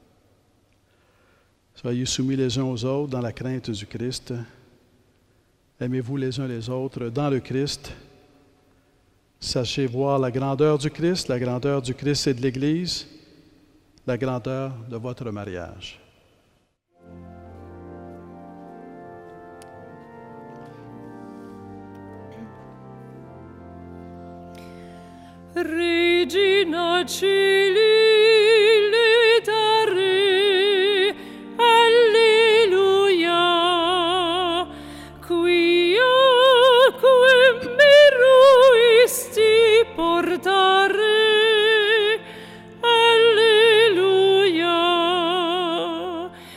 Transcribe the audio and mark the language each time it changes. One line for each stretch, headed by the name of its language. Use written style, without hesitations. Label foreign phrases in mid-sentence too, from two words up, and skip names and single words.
French: Soyez soumis les uns aux autres dans la crainte du Christ. Aimez-vous les uns les autres dans le Christ. Sachez voir la grandeur du Christ et de l'Église, la grandeur de votre mariage.
Latin: Regina Celi letare, alleluia, quia quem meruisti portare, alleluia,